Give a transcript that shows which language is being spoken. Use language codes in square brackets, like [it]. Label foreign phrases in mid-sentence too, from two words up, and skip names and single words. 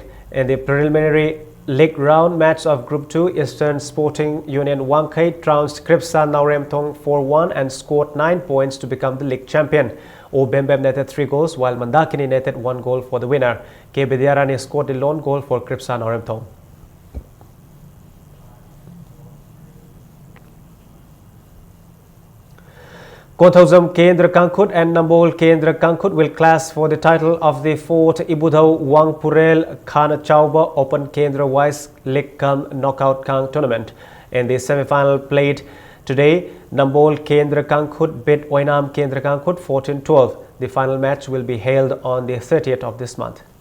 [en] In the preliminary league round match of Group 2, Eastern Sporting Union Wankai trounced Kripsa Nauremthong 4-1 and scored 9 points to become the league champion. O Bembem netted 3 goals, while Mandakini netted 1 goal for the winner. K. Bidyarani scored the lone goal for Kripsa Nauremthong. Kothawjam Kendra Kangkhut and Nambol Kendra Kangkhut will clash for the title of the 4th Ibudhau Wangpurel Khana Chauba Open Kendra Wise League Kam Knockout Kang tournament. In the semi-final played today, Nambol Kendra Kangkhut beat Oinam Kendra Kangkhut 14-12. The final match will be held on the 30th of this month.